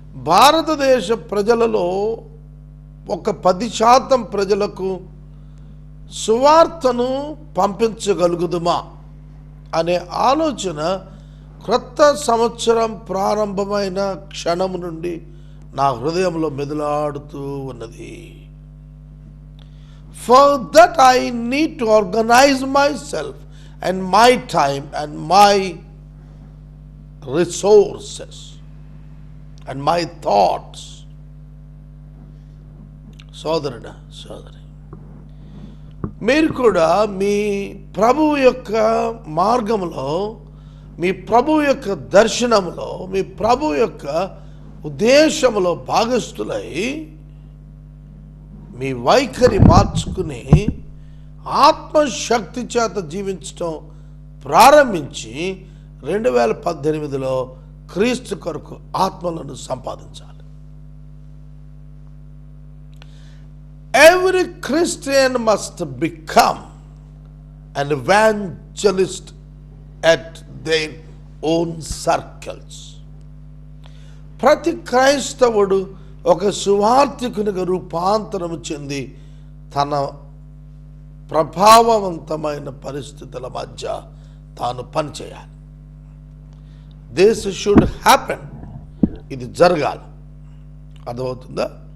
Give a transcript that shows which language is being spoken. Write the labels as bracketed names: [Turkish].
[Telugu] భారతదేశ ప్రజలలో ఒక 10% ప్రజలకు సువార్తను పంపించగలుగుదుమా అనే ఆలోచన క్రొత్త సంవత్సరం ప్రారంభమైన క్షణం నుండి నా హృదయంలో మెదులాడుతూ ఉన్నది. [English] For that I need to organize myself and my time and my resources and my thoughts. [Telugu] సోదరుడా, సోదరి, మీరు కూడా మీ ప్రభువు యొక్క మార్గంలో, మీ ప్రభువు యొక్క దర్శనంలో, మీ ప్రభువు యొక్క ఉద్దేశంలో భాగస్థులై మీ వైఖరి మార్చుకుని ఆత్మశక్తి చేత జీవించటం ప్రారంభించి 2018లో క్రీస్తు కొరకు ఆత్మలను సంపాదించాలి. [English] Every Christian must become an evangelist at their own circles. [Telugu] ప్రతి క్రైస్తవుడు ఒక సువార్థికునిగా రూపాంతరం చెంది తన ప్రభావవంతమైన పరిస్థితుల మధ్య తాను పనిచేయాలి. [English] This should happen. [Telugu] ఇది జరగాలి. అర్థమవుతుందా?